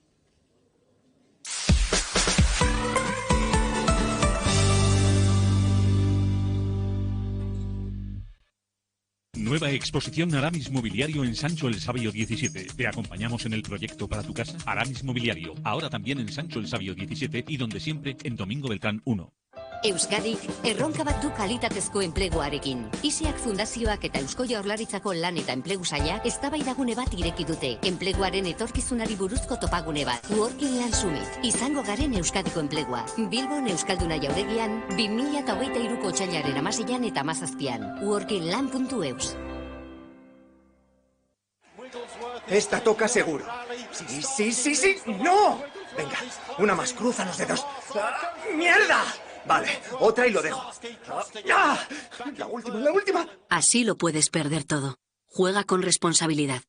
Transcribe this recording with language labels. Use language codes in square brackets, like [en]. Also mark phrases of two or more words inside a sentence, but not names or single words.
[es] Nueva exposición Aramis Mobiliario en Sancho el Sabio 17. Te acompañamos en el proyecto para tu casa. Aramis Mobiliario, ahora también en Sancho el Sabio 17 y donde siempre en Domingo Beltrán 1. [eu] Euskadi, erronka bat du kalitatezko enpleguarekin. ISEAK Fundazioak eta Eusko Jaurlaritzako lan eta enplegu sailak eztabaidagune bat ireki dute. Enpleguaren etorkizunari buruzko topagune bat. Working Land Summit. Izango garen Euskadiko enplegua. Bilbon Euskalduna Jauregian, 2023ko otsailaren 16an eta 17an. workingland.eus. [es] Esta toca seguro. Sí, sí, sí, sí. ¡No! Venga, una más, cruza los dedos. ¡Ah, ¡mierda! Vale, otra y lo dejo. ¡Ah! La última. Así lo puedes perder todo. Juega con responsabilidad.